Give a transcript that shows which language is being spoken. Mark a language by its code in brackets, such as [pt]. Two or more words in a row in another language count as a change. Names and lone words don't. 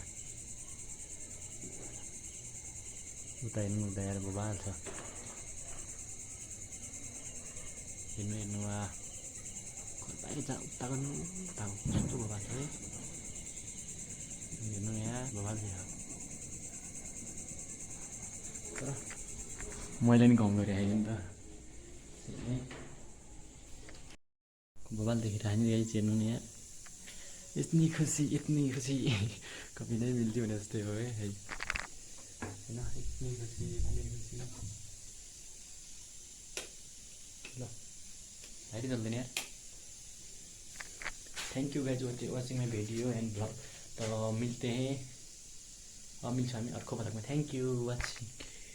[ne] उता यार बबाल छ हेर्नु बाहिर जा उता गर्नु उताको कस्तो बबाल छ है हेर्नु यहाँ बबाल छ तर मैले नि काम गरेँ आएँ नि त बबाल देखेर हामीलाई हेर्नु नि यहाँ [hi] इतनी खुसी कभी नहीं मिल्ती [ne] भने जस्तै हो है होइन [hi] इतनी खुसी [ne] ल हाइट चल्दैन यार [en] thank you guys watching my video and blog [hi] तो मिलते हैं [ne] मिल्छ हामी अर्को ब्लगमा [en] thank you watching